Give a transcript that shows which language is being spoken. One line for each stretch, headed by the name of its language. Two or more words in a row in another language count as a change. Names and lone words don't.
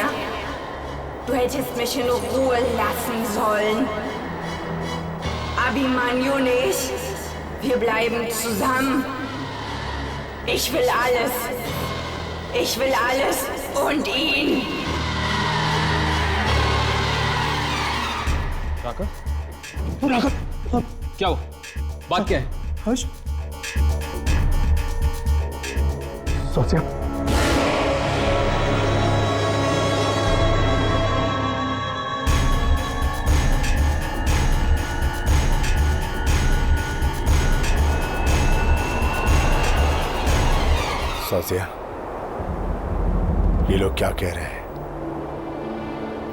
German: Du hättest mich in Ruhe lassen sollen. Abhimanyu nicht. Wir bleiben zusammen. Ich will alles. Ich will alles und ihn.
Hindi: राका? राका? क्या हो? बात क्या है? हर्ष? स्वास्थ्य? स्वास्थ्य, ये लोग क्या कह रहे हैं?